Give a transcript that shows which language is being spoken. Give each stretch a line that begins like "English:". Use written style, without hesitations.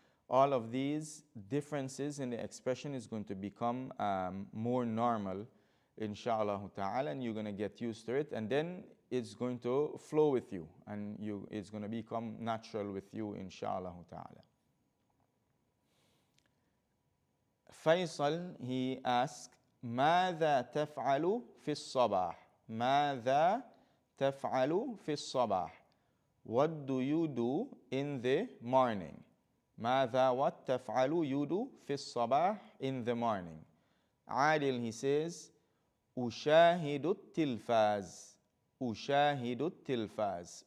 English: All of these differences in the expression is going to become more normal, inshallah ta'ala, and you're going to get used to it. And then it's going to flow with you, and it's going to become natural with you, inshallah ta'ala. Faisal, he asked,
Arabic: ماذا تفعل في الصباح? ماذا تفعل في الصباح?
English: What do you do in the morning?
Arabic: ماذا
English: what
Arabic: تفعل
English: you do
Arabic: في الصباح
English: in the morning? Adil, he says,
Arabic: أشاهد التلفاز. أشاهد التلفاز.